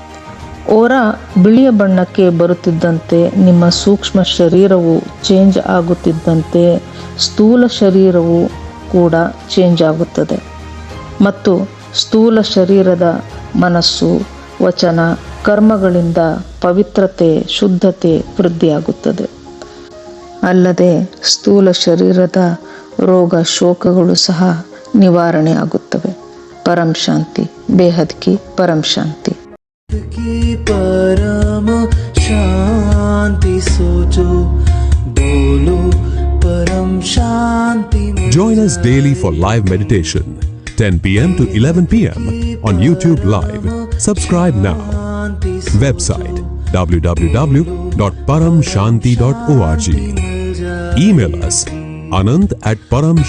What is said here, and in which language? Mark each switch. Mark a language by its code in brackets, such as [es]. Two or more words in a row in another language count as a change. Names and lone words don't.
[kn] ಓರಾ ಬಿಳಿಯ ಬಣ್ಣಕ್ಕೆ ಬರುತ್ತಿದ್ದಂತೆ ನಿಮ್ಮ ಸೂಕ್ಷ್ಮ ಶರೀರವು ಚೇಂಜ್ ಆಗುತ್ತಿದ್ದಂತೆ ಸ್ಥೂಲ ಶರೀರವು ಕೂಡ ಚೇಂಜ್ ಆಗುತ್ತದೆ ಮತ್ತು ಸ್ಥೂಲ ಶರೀರದ ಮನಸ್ಸು, ವಚನ, ಕರ್ಮಗಳಿಂದ ಪವಿತ್ರತೆ, ಶುದ್ಧತೆ ವೃದ್ಧಿಯಾಗುತ್ತದೆ. ಅಲ್ಲದೆ ಸ್ಥೂಲ ಶರೀರದ ರೋಗ ಶೋಕಗಳು ಸಹ ನಿವಾರಣೆ ಆಗುತ್ತವೆ. [hi] परम शांति, बेहद की परम शांति. परम शांति सोचो बोलो परम शांति. [en] Join us daily for live meditation 10 p.m. to 11 p.m. on YouTube Live. Subscribe now. Website www.paramshanti.org. Email us anand@paramshanti.org.